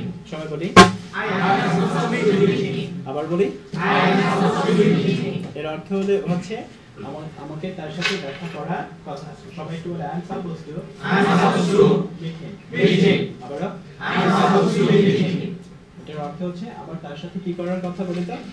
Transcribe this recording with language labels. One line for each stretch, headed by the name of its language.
Bangla: সবাই বলি
English: I am supposed to meet him.
Bangla: আবার বলি
English: I am supposed to meet him.
Bangla: এর অর্থ হচ্ছে আমাকে তার সাথে দেখা করার কথা। সবাই একটু বলে
English: I am supposed to meet him.
Bangla: আবার
English: I am supposed to meet him.
Bangla: এর অর্থ হচ্ছে আমার তার সাথে কি করার কথা বলি তো?